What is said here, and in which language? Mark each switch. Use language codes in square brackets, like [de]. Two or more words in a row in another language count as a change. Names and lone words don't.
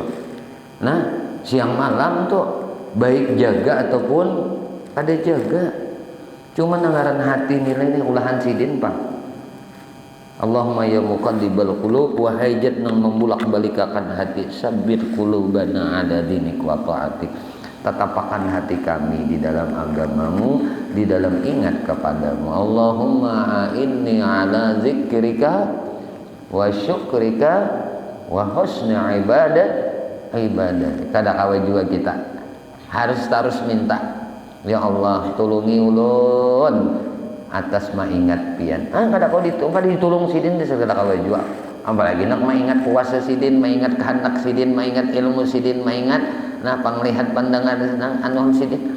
[bjn] Nah siang malam tuh baik jaga ataupun kada jaga, cuma nanggaran hati nilainya ulahan sidin pak. [ar] اللهم يا مقلب القلوب, [bjn] wahai zat nang membulak-balikakan hati, [ar] ثبت قلوبنا على دينك وطاعتك. [id] Tetapkan hati kami di dalam agamamu, di dalam ingat kepadamu. [ar] اللهم أعني على ذكرك وشكرك وحسن عبادة. [bjn] Kada kawe juga kita harus terus minta, ya Allah tulungi ulun atas maingat pian. Kada kau ditulung sidin di segala kawe juga. Apalagi nak maingat puasa sidin, maingat kehendak sidin, maingat ilmu sidin, maingat panglihat pandangan anu sidin.